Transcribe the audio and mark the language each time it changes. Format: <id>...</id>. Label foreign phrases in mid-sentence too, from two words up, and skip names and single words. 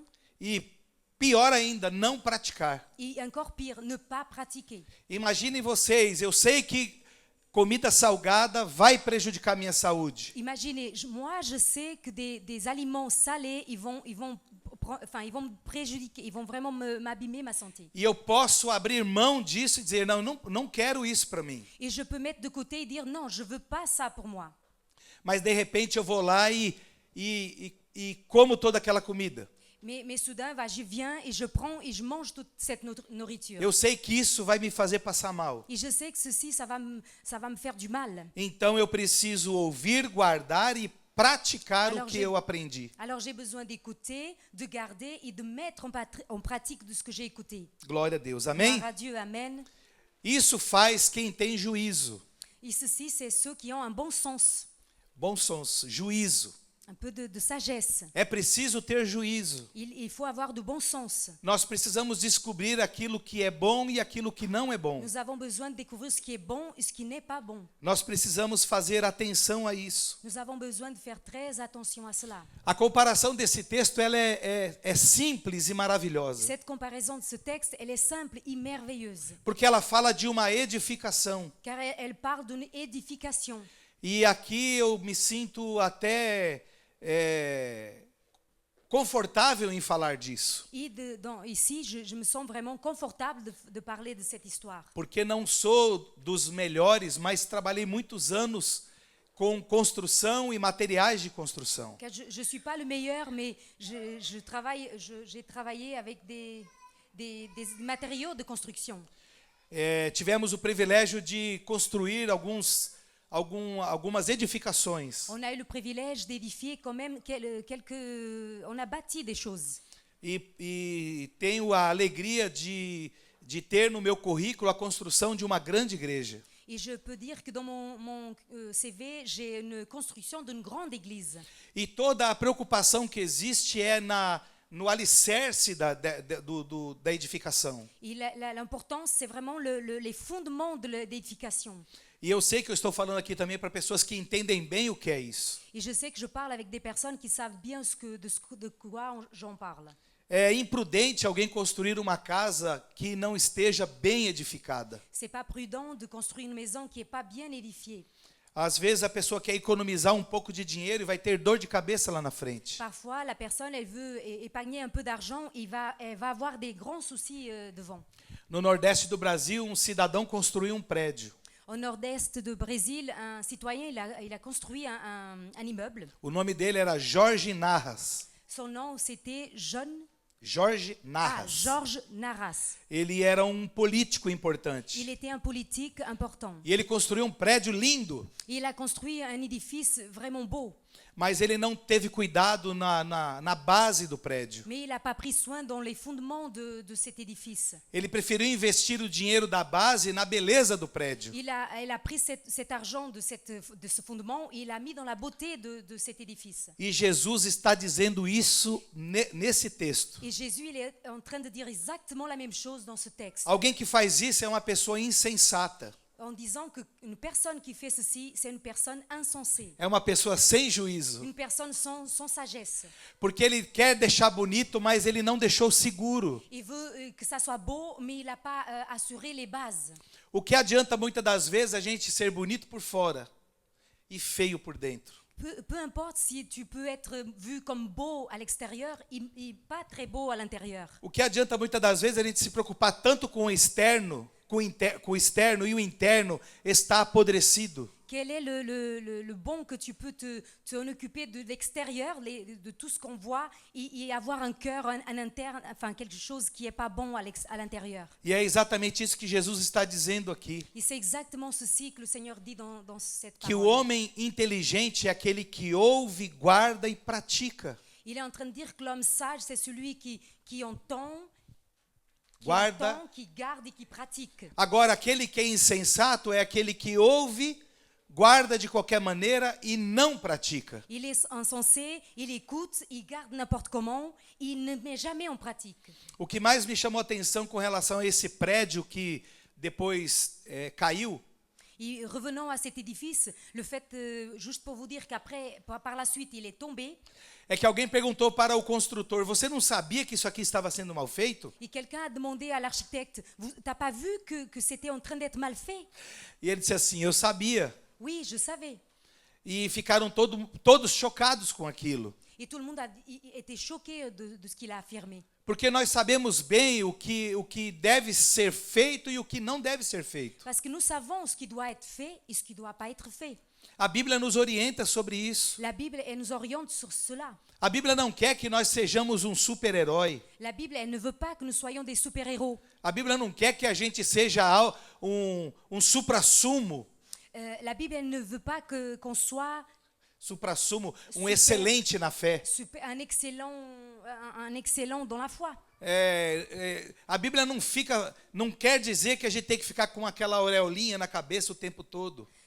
<pt>e, pior ainda, não praticar.</pt> <fr>et encore pire, ne pas pratiquer.</fr> <pt>Imaginem vocês, eu sei que comida salgada vai prejudicar minha saúde.</pt> <fr>Imaginez, moi je sais que des aliments salés, ils vont me préjudiquer, ils vont vraiment m'abîmer ma santé.</fr> <pt>E eu posso abrir mão disso e dizer, não quero isso para mim.</pt> <fr>Et je peux mettre de côté et dire non, je veux pas ça pour moi.</fr> <pt>Mas de repente eu vou lá e como toda aquela comida.</pt> <fr>Mais soudain, je viens et je prends et je mange toute cette nourriture.</fr> <pt>Eu sei que isso vai me fazer passar mal.</pt> <fr>Et je sais que ceci, ça va me faire du mal.</fr> <pt>Então eu preciso ouvir, guardar e praticar o</pt> <fr>Alors,</fr> <pt>que eu aprendi.</pt> <fr>Alors j'ai besoin d'écouter, de garder et de mettre en pratique de ce que j'ai écouté.</fr> <pt>Glória a Deus. Amém?</pt> <fr>Gloire à Dieu, amen.</fr> <pt>Isso faz quem tem juízo.</pt> <fr>Et ceci, c'est ceux qui ont un bon sens.</fr> <pt>Bom senso, juízo.</pt> <fr>un peu de sagesse.</fr> <pt>É preciso ter juízo.</pt> <fr>Il faut avoir du bon sens.</fr> <pt>Nós precisamos descobrir aquilo que é bom e aquilo que não é bom.</pt> <fr>Nous avons besoin de découvrir ce qui est bon et ce qui n'est pas bon.</fr> <pt>Nós precisamos fazer atenção a isso.</pt> <fr>Nous avons besoin de faire très attention à cela.</fr> <pt>A comparação desse texto ela é simples e maravilhosa.</pt> <fr>Cette comparaison de ce texte, elle est simple et merveilleuse,</fr> <pt>Porque ela fala de uma edificação.</pt> <fr>car elle parle d'une édification.</fr> <pt>E aqui eu me sinto até confortável em falar disso.</pt> <fr>Et ici, je me sens vraiment confortable de parler de cette histoire.</fr> <pt>Porque não sou dos melhores, mas trabalhei muitos anos com construção e materiais de construção.</pt> <fr>Car je ne suis pas le meilleur, mais j'ai travaillé avec des matériaux de construction.</fr> <pt>Tivemos o privilégio de construir algumas edificações.</pt> <fr>On a eu le privilège d'édifier quand même on a bâti des choses.</fr> <pt>E tenho a alegria de ter no meu currículo a construção de uma grande igreja.</pt> <fr>Et je peux dire que dans mon CV, j'ai une construction d'une grande église.</fr> <pt>E toda a preocupação que existe é no alicerce da edificação.</pt> <fr>Et l'importance, c'est vraiment les fondements de l'édification.</fr> <pt>E eu sei que eu estou falando aqui também para pessoas que entendem bem o que é isso.</pt> <fr>Et je sais que je parle avec des personnes qui savent bien de quoi j'en parle.</fr> <pt>É imprudente alguém construir uma casa que não esteja bem edificada.</pt> <fr>C'est pas prudent de construire une maison qui est pas bien édifiée.</fr> <pt>Às vezes a pessoa quer economizar um pouco de dinheiro e vai ter dor de cabeça lá na frente.</pt> <fr>Parfois, la personne, elle veut épargner un peu d'argent et elle va avoir des grands soucis devant.</fr> <pt>No Nordeste do Brasil, um cidadão construiu um prédio.</pt> <fr>Au nord-est du Brésil, un citoyen, il a construit un immeuble.</fr> <pt>O nome dele era Jorge Narras.</pt> <fr>Son nom, c'était Jorge Narras. Georges Narras.</fr> <pt>Ele era um político importante.</pt> <fr>Il était un politique important.</fr> <pt>E ele construiu um prédio lindo.</pt> <fr>Il a construit un édifice vraiment beau.</fr> <pt>Mas ele não teve cuidado na base do prédio.</pt> <fr>Mais il n'a pas pris soin dans les fondements de cet édifice.</fr> <pt>Ele preferiu investir o dinheiro da base na beleza do prédio.</pt> <fr>Il a pris cet argent de ce fondement et il l'a mis dans la beauté de cet édifice.</fr> <pt>E Jesus está dizendo isso nesse texto.</pt> <fr>Et Jésus, il est en train de dire exactement la même chose dans ce texte.</fr> <pt>Alguém que faz isso é uma pessoa insensata.</pt> <fr>En disant qu'une personne qui fait ceci, c'est une personne insensée.</fr> <pt>É uma pessoa sem juízo.</pt> <fr>Une personne sans sagesse.</fr> <pt>Porque ele quer deixar bonito, mas ele não deixou seguro.</pt> <fr>Il veut que ça soit beau, mais il n'a pas assuré les bases.</fr> <pt>O que adianta muitas das vezes a gente ser bonito por fora e feio por dentro.</pt> <fr>Peu importe si tu peux être vu comme beau à l'extérieur et pas très beau à l'intérieur.</fr> <pt>O que adianta muitas das vezes a gente se preocupar tanto com o externo, com o externo e o interno está apodrecido.</pt> <fr>Quel est le bon que tu peux t'en occuper de l'extérieur, de tout ce qu'on voit, et avoir un cœur, un interne, enfin quelque chose qui n'est pas bon à l'intérieur.</fr> <pt>E é exatamente isso que Jesus está dizendo aqui.</pt> <fr>Et c'est exactement ceci que le Seigneur dit dans cette</fr> <pt>Que o</pt> <fr>parole.</fr> <pt>homem inteligente é aquele que ouve, guarda e pratica.</pt> <fr>Il est en train de dire que l'homme sage, c'est celui qui entend,</fr> <pt>Guarda.</pt> <fr>qui garde et qui pratique.</fr> <pt>Agora, aquele que é insensato é aquele que ouve, guarda de qualquer maneira e não pratica.</pt> <fr>Il est insensé, il écoute, il garde n'importe comment, il ne met jamais en pratique.</fr> <pt>O que mais me chamou a atenção com relação a esse prédio que depois caiu,</pt> <fr>Et revenons à cet édifice, le fait, juste pour vous dire qu'après, par la suite, il est tombé.</fr> <pt>é que alguém perguntou para o construtor: você não sabia que isso aqui estava sendo mal feito?</pt> <fr>Et quelqu'un a demandé à l'architecte, t'as pas vu que c'était en train d'être mal fait?</fr> <pt>E ele disse assim: eu sabia.</pt> <fr>Oui, je savais.</fr> <pt>E ficaram todos chocados com aquilo.</pt> <fr>Et tout le monde a été choqué de ce qu'il a affirmé.</fr> <pt>Porque nós sabemos bem o que deve ser feito e o que não deve ser feito.</pt> <fr>Parce que nous savons ce qui doit être fait et ce qui ne doit pas être fait.</fr> <pt>A Bíblia nos orienta sobre isso.</pt> <fr>La Bible, elle nous oriente sur cela.</fr> <pt>A Bíblia não quer que nós sejamos um super-herói.</pt> <fr>La Bible, elle ne veut pas que nous soyons des super-héros.</fr> <pt>A Bíblia não quer que a gente seja um supra-sumo.</pt> <fr>La Bible, elle ne veut pas qu'on soit</fr> <pt>Supra-sumo,</pt> <fr>Super.</fr> <pt>excelente na fé.</pt> <fr>un excellent dans la foi.</fr> <pt>A Bíblia não quer dizer que a gente tem que ficar com aquela aureolinha na cabeça o tempo todo.</pt>